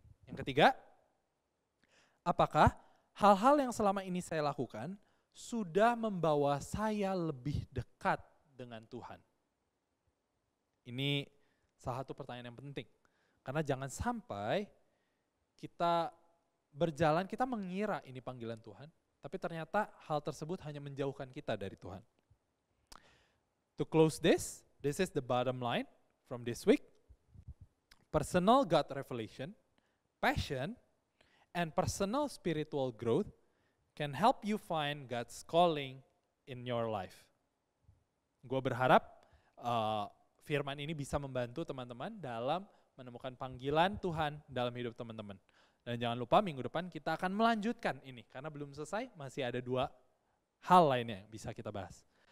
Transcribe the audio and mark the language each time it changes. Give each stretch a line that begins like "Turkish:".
Indonesian: Yang ketiga, apakah hal-hal yang selama ini saya lakukan sudah membawa saya lebih dekat dengan Tuhan? Ini salah satu pertanyaan yang penting. Karena jangan sampai kita berjalan, kita mengira ini panggilan Tuhan, tapi ternyata hal tersebut hanya menjauhkan kita dari Tuhan.
English: To close this is the bottom line from this week. Personal God revelation, passion, and personal spiritual growth can help you find God's calling in your life.
Indonesian: Gue berharap firman ini bisa membantu teman-teman dalam menemukan panggilan Tuhan dalam hidup teman-teman. Dan jangan lupa minggu depan kita akan melanjutkan ini, karena belum selesai, masih ada 2 hal lainnya yang bisa kita bahas.